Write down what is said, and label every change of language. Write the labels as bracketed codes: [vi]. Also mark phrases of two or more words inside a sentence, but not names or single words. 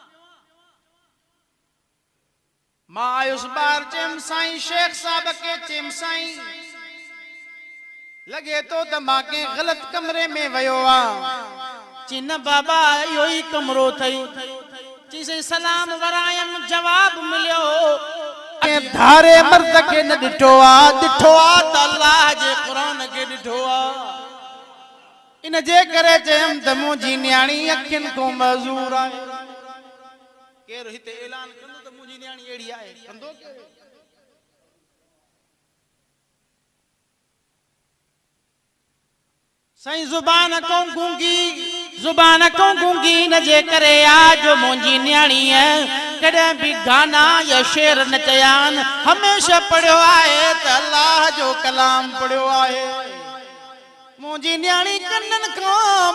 [sd] मां आयुसि ॿाहिरि चयुमि साईं शेख साहब खे चयुमि साईं लगे तो त मां कंहिं ग़लति कमरे में वियो आहे ची न बाबा इहो ई कमरो अथई ची साईं सलाम वरायमि जवाब मिलियो के धारे मर्द के न ॾिठो आहे त अल्लाह जे क़ुरान खे ॾिठो आहे इन जे करे चयमि त मुंहिंजी न्याणी अखियुनि खां मज़ूर आहे केरु हिते ऐलान कंदो त मुंहिंजी न्याणी अहिड़ी आहे कंदो केरु साईं ज़ुबान को गूंगी न जे करे आ जो मुंहिंजी न्याणी कॾहिं भी गाना या शेर न चयान हमेशा पढ़ियो आहे त अल्लाह जो कलाम पढ़ियो आहे मुंहिंजी न्याणी कन्ननि खां